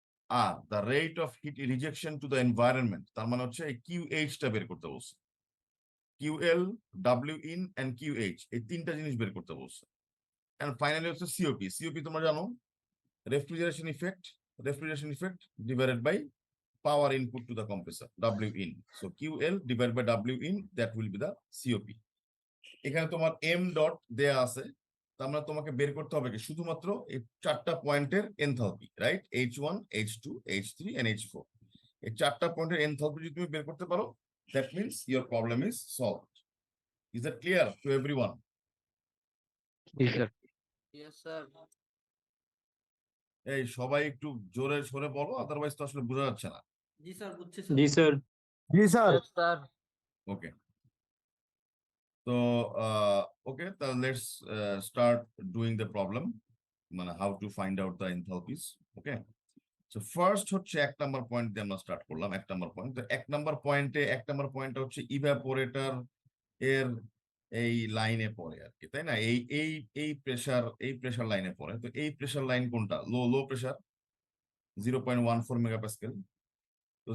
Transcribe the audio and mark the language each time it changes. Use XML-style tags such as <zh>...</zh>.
<bn>Are the rate of heat rejection to the environment, তার মানে হচ্ছে এই কিউএইচটা বের করতে বলছে। কিউএল, ডাব্লিউ ইন এন্ড কিউএইচ, এই তিনটা জিনিস বের করতে বলছে।</bn> <en>And finally হচ্ছে COP তোমরা জানো, refrigeration effect divided by power input to the compressor, W in. So QL divided by W in, that will be the COP.</en> <bn>এখানে তোমার m ডট দেয়া আছে, তার মানে তোমাকে বের করতে হবে কি শুধুমাত্র এই চারটা পয়েন্টের enthalpy, right? H1, H2, H3 and H4। এই চারটা পয়েন্টের এনথালপি যদি তুমি বের করতে পারো, that means your problem is solved.</bn> <en>Is that clear to everyone?</en> <bn>G sir.</bn> <en>Yes, sir.</en> <bn>এই সবাই একটু জোরে সরে বলো, আদারওয়াইজ তো আসলে বোঝা যাচ্ছে না। জি স্যার, বুঝছি sir. G sir. G sir.</bn> <en>Yes, sir. Okay. So, okay, let's start doing the problem. মানে how to find out the enthalpies. Okay.</en> <bn>So first হচ্ছে এক নাম্বার পয়েন্ট দিয়ে আমরা স্টার্ট করলাম। এক নাম্বার পয়েন্ট, তো এক নাম্বার পয়েন্টটা হচ্ছে ইভাপোরেটর এর এই লাইনে পড়ে আর কি, তাই না? এই প্রেসার লাইনে পড়ে। তো এই প্রেসার লাইন কোনটা? Low pressure 0.14 megapascal. তো</bn>